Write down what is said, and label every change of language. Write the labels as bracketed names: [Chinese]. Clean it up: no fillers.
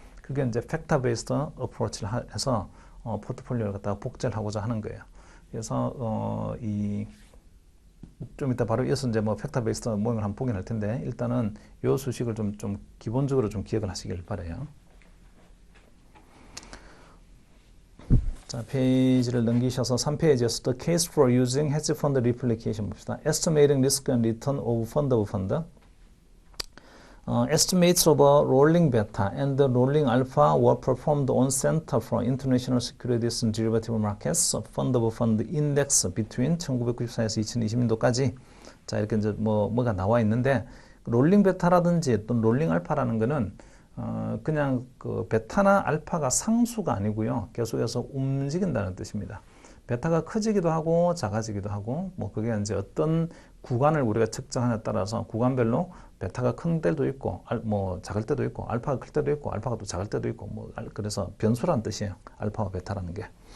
[Korean] 그게 이제 팩터 베이스드 어프로치를 해서 포트폴리오를 갖다가 복제를 하고자 하는 거예요. 그래서 좀 이따 바로 이어서 이제 뭐 팩터 베이스드 모형을 한번 보긴 할 텐데, 일단은 요 수식을 좀 기본적으로 좀 기억을 하시길 바라요. 자, 페이지를 넘기셔서 3페이지에서 [English] The case for using hedge fund replication [Korean] 봅시다. [English] Estimating risk and return of fund of fund. Estimates of a rolling beta and the rolling alpha were performed on Center for International Securities and Derivative Markets Fund of Fund Index between 1994 [Korean] 에서 2020년도까지. 자, 이렇게 이제 뭐가 나와 있는데, 롤링 베타라든지 또 롤링 알파라는 거는 그냥 그 베타나 알파가 상수가 아니고요, 계속해서 움직인다는 뜻입니다. 베타가 커지기도 하고 작아지기도 하고, 뭐 그게 이제 어떤 구간을 우리가 측정하냐에 따라서 구간별로 베타가 큰 때도 있고, 뭐 작을 때도 있고, 알파가 클 때도 있고, 알파가 또 작을 때도 있고, 뭐 그래서 변수라는 뜻이에요. 알파와 베타라는 게.